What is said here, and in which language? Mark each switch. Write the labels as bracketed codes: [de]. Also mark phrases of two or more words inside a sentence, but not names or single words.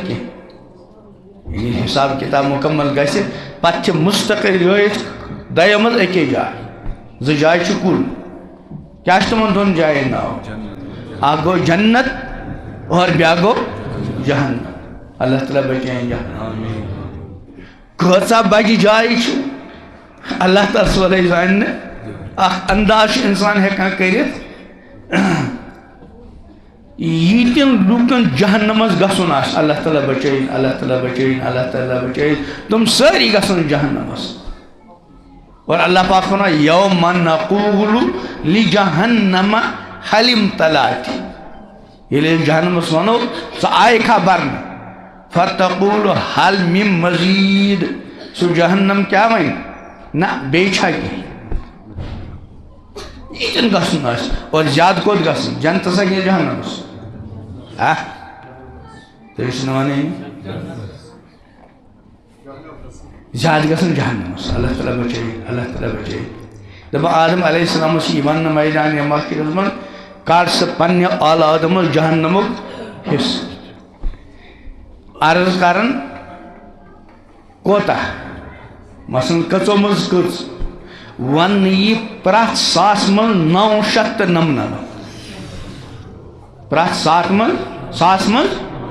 [ks] کینٛہہ ییٚلہِ حساب کتاب مکمل گژھِ پتہٕ چھِ مستقل رٲیِتھ دۄیو منٛز اَکے جایہِ زٕ جایہِ چھِ کُل کیٛاہ چھِ تِمن دۄن جاین ناو اکھ گوٚو جنت اور بیٛاکھ گوٚو جہنم اللہ تعالیٰ بچائیں جہنم کۭژاہ بجہِ جایہِ چھِ اللہ تعالیٰ ہس ورٲے زانہِ نہٕ اکھ انداز چھُ انسان ہٮ۪کان کٔرِتھ ییٖتٮ۪ن لوٗکن جہنمس گژھُن آسہِ اللہ تعالیٰ بچٲیِن اللہ تعالیٰ بچٲیِن اللہ تعالیٰ بچٲیِن تِم سٲری گژھن جہنمس اور اللہ پاک فرماوان [ar] یوم نقول لجہنم هل امتلأت [ks] ییٚلہِ جہنمس ونو ژٕ آیکھا برنہٕ [ar] فتقول هل من مزید [ks] سُہ جہنم کیٛاہ وَنہِ نہ بیٚیہِ چھا کینٛہہ ییٚتٮ۪ن گژھُن آسہِ اور زیادٕ کوٚت گژھُن جنتس کِنہٕ جہنمس تُہۍ چھِو نہٕ وَنٲنی زیادٕ گژھن جہنمس اللہ تعالیٰ بچٲیِن اللہ تعالیٰ بچٲیِن دپان آدم علیہ السلام چھِ یہِ وننہٕ میدانِ محشرس منٛز کڑ سا پننہِ اولادٕ منٛز جہنمُک حصہٕ عرض کران کوتاہ مثلاً کٔژو منٛز کٔژ وننہٕ یی پرٛٮ۪تھ 100 منٛز 999 پرٛٮ۪تھ 100 منٛز